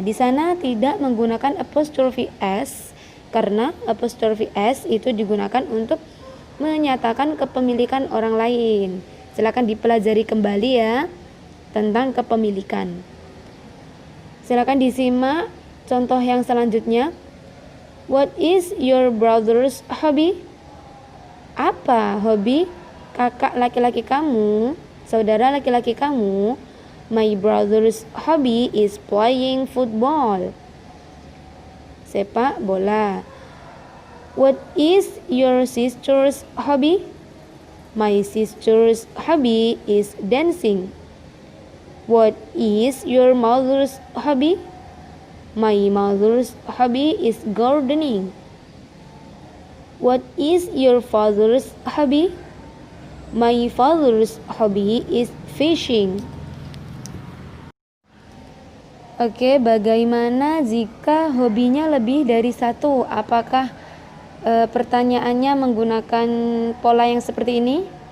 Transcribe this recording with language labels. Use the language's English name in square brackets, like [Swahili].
[Indonesian] Di sana tidak menggunakan apostrophe S karena apostrophe S itu digunakan untuk menyatakan kepemilikan orang lain. Silakan dipelajari kembali ya tentang kepemilikan. Silakan disimak contoh yang selanjutnya. [English] What is your brother's hobby? [Indonesian] Apa hobi kakak laki-laki kamu, saudara laki-laki kamu? [English] My brother's hobby is playing football. [Indonesian] Sepak bola. [English] What is your sister's hobby? My sister's hobby is dancing. What is your mother's hobby? My mother's hobby is gardening. What is your father's hobby? My father's hobby is fishing. [Indonesian] Oke, bagaimana jika hobinya lebih dari satu? Apakah pertanyaannya menggunakan pola yang seperti ini?